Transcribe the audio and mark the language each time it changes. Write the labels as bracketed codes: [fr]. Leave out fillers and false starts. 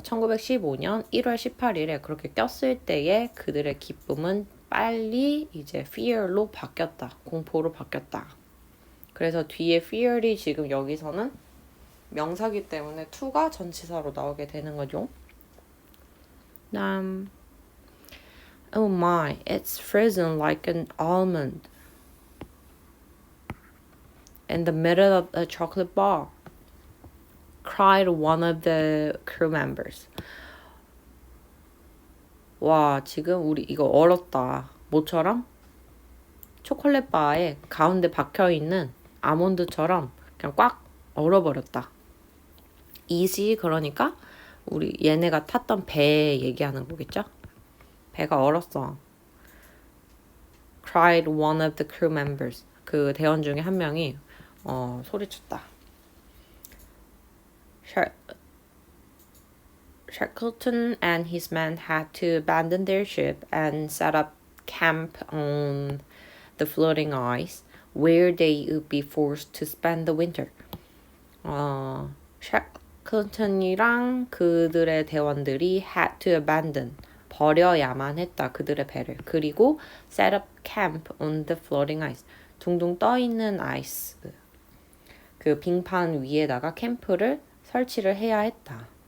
[ko] 1915년 1월 18일에 그렇게 꼈을 때에 그들의 기쁨은 빨리 이제 fear로 바뀌었다. 공포로 바뀌었다. 그래서 뒤에 fear이 지금 여기서는 명사기 때문에 to가 전치사로 나오게 되는 거죠. [en] Oh my, it's frozen like an almond in the middle of a chocolate bar. cried one of the crew members. [ko] 와, 지금 우리 이거 얼었다. 뭐처럼? 초콜릿 바에 가운데 박혀있는 아몬드처럼 그냥 꽉 얼어버렸다. 이시 그러니까 우리 얘네가 탔던 배 얘기하는 거겠죠? 배가 얼었어. [en] cried one of the crew members. [ko] 그 대원 중에 한 명이 소리쳤다. [en] Shackleton and his men had to abandon their ship and set up camp on the floating ice, where they would be forced to spend the winter. [ko] 샤클턴이랑 그들의 대원들이 [en] had to abandon, [ko] 버려야만 했다, 그들의 배를. 그리고 [en] set up camp on the floating ice, [ko] 둥둥 떠있는 아이스, 그 빙판 위에다가 캠프를 설치를 해야 했다.